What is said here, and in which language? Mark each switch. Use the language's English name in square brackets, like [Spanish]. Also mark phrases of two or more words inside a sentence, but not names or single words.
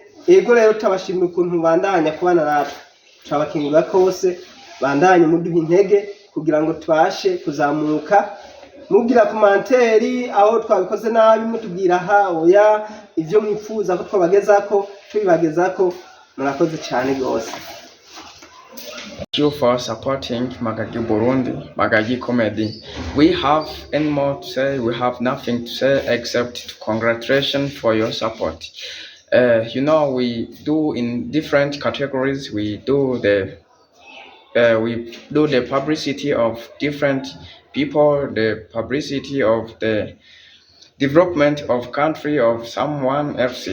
[Rundi] Ego rero tabashimira ukuntu bandanya kubana natwe, turabakingura kose bandanye muduha intege kugira ngo twashe kuzamuka. Mubwira komanteri aho twabikoze nabi, mutubwira ha oya ivyo mwifuza ko twabagezako tubibagezako. Murakoze cyane gose. [English] Thank you for supporting Magagi Burundi, Magagi Comedy. We have any more to say? We have nothing to say except congratulations for your support. You know, we do in different categories. We do the publicity of different people, the publicity of the development of country of someone else.